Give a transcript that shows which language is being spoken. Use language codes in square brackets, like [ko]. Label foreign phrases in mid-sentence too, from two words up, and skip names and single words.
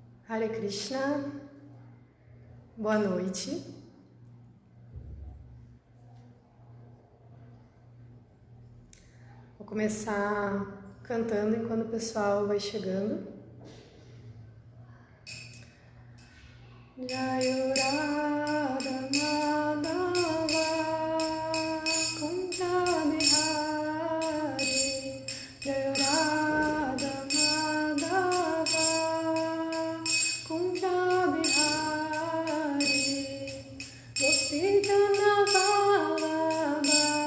[pt] Hare Krishna, boa noite. Vou começar cantando enquanto o pessoal vai chegando. [sa] Jai Radha Madhava Kunja Bihari, Jai Radha Madhava Kunja Bihari, Gopi Jana Vallabha